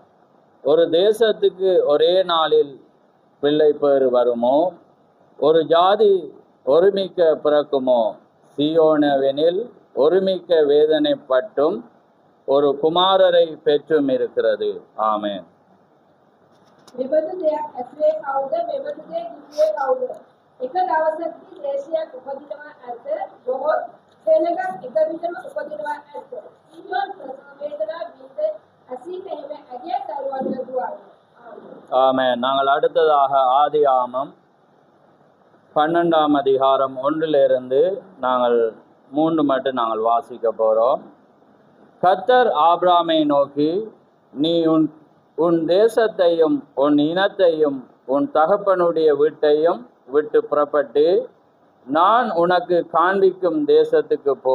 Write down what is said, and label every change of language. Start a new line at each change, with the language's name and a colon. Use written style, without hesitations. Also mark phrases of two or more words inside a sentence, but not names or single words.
Tamil: ஒரு தேசத்துக்கு ஒரே நாளில் பிள்ளை பேறு வருமோ? ஒரு ஜாதி ஒருமிக்க பிறக்குமோ? சீயோனவெனில் ஒருமிக்க வேதனைப்பட்டும் ஒரு குமாரரை பெற்றும் இருக்கிறது. ஆமென்.
Sinhala: මෙබඳු දෙයක් ඇතුලේ කවුද? මෙබඳු දෙයක් ඉන්නේ කවුද? එක දවසකදී දේශයක් උපදිනවා ඇත. බොහෝ සෙනඟක් එක විටම උපදිනවා ඇත. සීයෝන් ප්‍රසව වේදනා විඳ අසීත එහෙම ඇගේ දරුවන් දුවයි.
Tamil: ஆமென். நாங்கள் அடுத்ததாக ஆதியாகமம் 12ஆம் அதிகாரம் 1 நாங்கள் 3 மட்டும் நாங்கள் வாசிக்க போகிறோம். கர்த்தர் ஆபிரகாமை நோக்கி, நீ உன் தேசத்தையும் உன் இனத்தையும் உன் தகப்பனுடைய வீட்டையும் விட்டு புறப்பட்டு நான் உனக்கு காண்பிக்கும் தேசத்துக்கு போ.